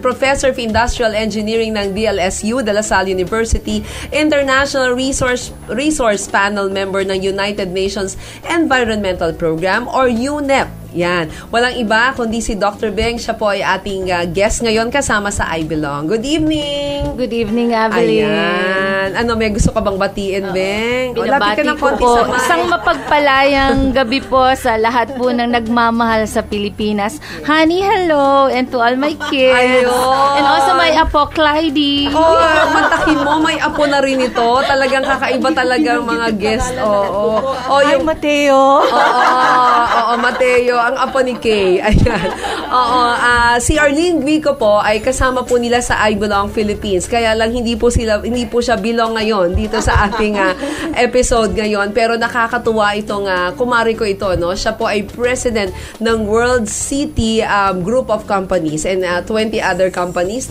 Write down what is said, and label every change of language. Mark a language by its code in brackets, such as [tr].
[en] Professor of Industrial Engineering ng DLSU, De La Salle University, International Resource Panel member ng United Nations Environmental Program or UNEP. [tl] Yan. Walang iba kundi si Dr. Beng. Siya po ay ating guest ngayon kasama sa I Belong. [en] Good evening! Good evening, Evelyn. [tl] Ayan. Ano, may gusto ka bang batiin, Beng? Binabati ko po. Isang mapagpalayang gabi po sa lahat po ng nagmamahal sa Pilipinas. [en] Honey, hello! And to all my kids. [tl] Ayun. [en] And also my apo, Clyde. [tl] Matakin mo, may apo na rin ito. Talagang kakaiba talaga mga guest. [en] Hi, Mateo. [tl] Oo, Mateo. Ang apo ni Kay. Ayan. Oo, si Arlene Guico po ay kasama po nila sa I Belong Philippines. Kaya lang hindi po siya belong ngayon dito sa ating episode ngayon. Pero nakakatuwa itong kumari ko ito, no? Siya po ay president ng World City Group of Companies [en] and 20 other companies.